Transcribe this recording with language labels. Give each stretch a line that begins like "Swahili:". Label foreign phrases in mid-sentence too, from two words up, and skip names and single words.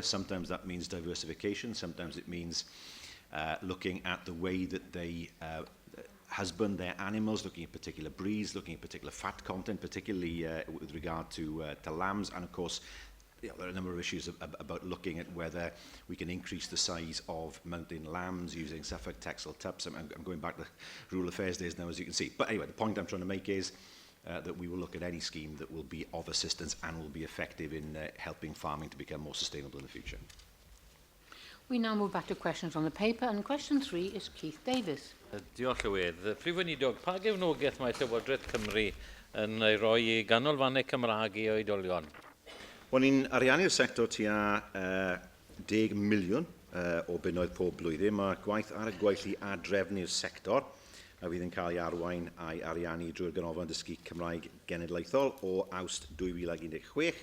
English: Sometimes that means diversification, sometimes it means looking at the way that they husband their animals, looking at particular breeds, looking at particular fat content, particularly with regard to lambs, and of course there are a number of issues about looking at whether we can increase the size of mountain lambs using Suffolk textile tups. I'm going back to rural affairs days now, as you can see. But anyway, the point I'm trying to make is that we will look at any scheme that will be of assistance and will be effective in helping farming to become more sustainable in the future. We now move back to questions on the paper, and question 3 is Keith Davis.
Welsh: Diolch Llywydd. Prif Weinidog, pa gefnogaeth mae Llywodraeth Cymru yn ei roi i ganolfannau Cymraeg i oedolion? Wel, ni'n ariannu'r sector tua 10 miliwn o bunnoedd pob blwyddyn. Mae gwaith ar y gweithlu a drefnu'r sector a fydd yn cael ei arwain a'i ariannu drwy'r ganolfan dysgu Cymraeg Genedlaethol o Awst 2016.